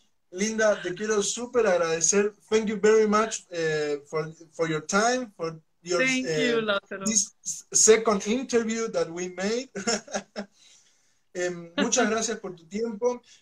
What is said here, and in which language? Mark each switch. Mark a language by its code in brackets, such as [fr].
[es] Linda, te quiero súper agradecer. [en] Thank you very much for your time, for your Thank you, Lázaro. This second interview that we made. [es] Muchas gracias por tu tiempo.